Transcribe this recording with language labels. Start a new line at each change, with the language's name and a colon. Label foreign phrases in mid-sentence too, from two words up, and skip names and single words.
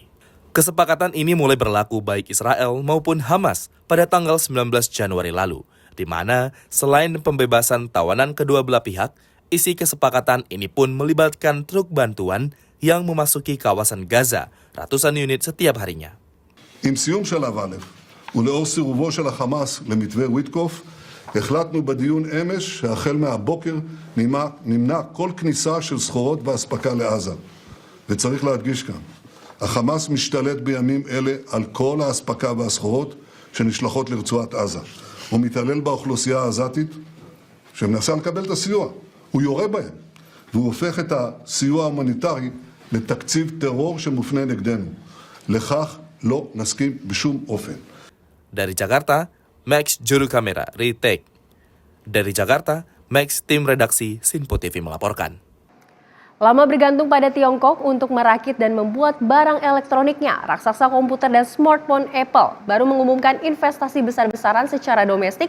Indonesian: Kesepakatan ini mulai berlaku baik Israel maupun Hamas pada tanggal 19 Januari lalu, di mana selain pembebasan tawanan kedua belah pihak, isi kesepakatan ini pun melibatkan truk bantuan yang memasuki kawasan Gaza ratusan unit setiap harinya.
Hebrew: עם סיום שלב א' ולאור סירובו של החמאס למתווה וויטקוף, החלטנו בדיון אמש שהחל מהבוקר נמנע כל כניסה של סחורות ואספקה לעזה. וצריך להדגיש כאן, החמאס משתלט בימים אלה על כל האספקה והסחורות שנשלחות לרצועת עזה. הוא מתעלל באוכלוסייה העזתית שמנסה לקבל את הסיוע. הוא יורה בהם, והוא הופך את הסיוע ההומניטרי לתקציב טרור שמופנה נגדנו. לכך לא נסכים בשום אופן.
Indonesian: Dari Jakarta, Max juru kamera retake. Dari Jakarta, Max tim redaksi Sinpo TV melaporkan. Lama bergantung pada Tiongkok untuk merakit dan membuat barang elektroniknya, raksasa komputer dan smartphone Apple baru mengumumkan investasi besar-besaran secara domestik.